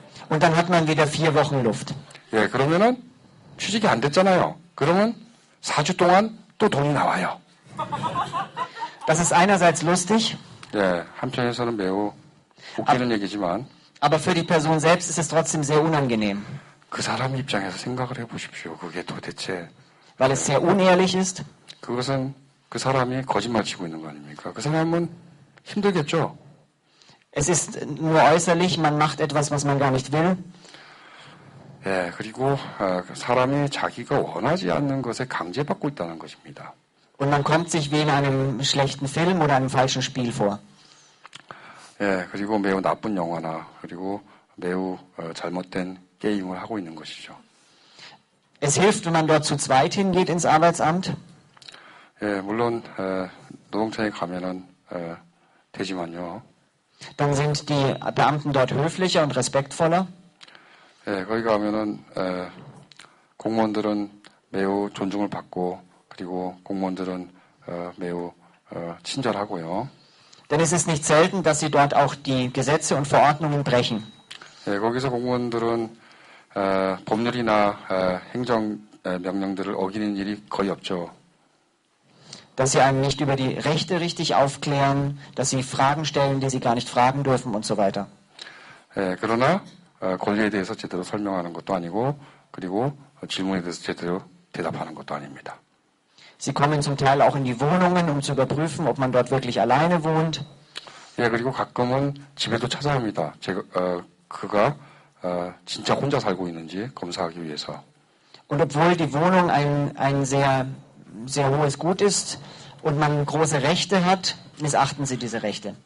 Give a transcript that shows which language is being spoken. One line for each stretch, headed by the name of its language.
German: Und dann hat man wieder 4 Wochen Luft.
Korean: 예, 그러면은 취직이 안 됐잖아요. 그러면 4주 동안 또 돈이 나와요.
German: Das ist einerseits lustig,
Korean: 예, 한편에서는 매우 웃기는 얘기지만
German: aber für die Person selbst ist es trotzdem sehr unangenehm,
Korean: 그 사람 입장에서 생각을 해보십시오. 그게 도대체
German: weil es sehr unehrlich ist.
Korean: 그것은 그 사람이 거짓말 치고 있는 거 아닙니까? 그 사람은 힘들겠죠.
German: Es ist nur äußerlich, man macht etwas, was man gar nicht will.
Korean: 예, 그리고 사람이 자기가 원하지 않는 것에 강제받고 있다는 것입니다.
German: Und man kommt sich wie in einem schlechten Film oder einem falschen Spiel vor.
Korean: 예, 그리고 매우 나쁜 영화나 그리고 매우 잘못된 게임을 하고 있는 것이죠.
German: Es hilft, wenn man dort zu zweit hingeht ins Arbeitsamt.
Korean: 예, 물론 노동청에 가면은 되지만요.
German: Dann sind die Beamten dort höflicher und respektvoller.
Korean: 예, 거기 가면은 공무원들은 매우 존중을 받고 그리고 공무원들은 매우 친절하고요.
German: Denn es ist nicht selten, dass sie dort auch die Gesetze und Verordnungen brechen.
Korean: 예, 거기서 공무원들은 법률이나 행정 명령들을 어기는 일이 거의 없죠.
German: Dass sie einen nicht über die Rechte richtig aufklären, dass sie Fragen stellen, die sie gar nicht fragen dürfen und so weiter.
Korean: 예, 그러나 권리에 대해서 제대로 설명하는 것도 아니고 그리고 질문에 대해서 제대로 대답하는 것도 아닙니다.
German: Sie kommen zum Teil auch in die Wohnungen, um zu überprüfen, ob man dort wirklich alleine wohnt.
Korean: 예, 그리고 가끔은 집에도 찾아옵니다. 그가 진짜 혼자 살고 있는지 검사하기 위해서.
German: Und obwohl die Wohnung ein sehr, sehr hohes Gut ist und man große Rechte hat, missachten sie diese Rechte.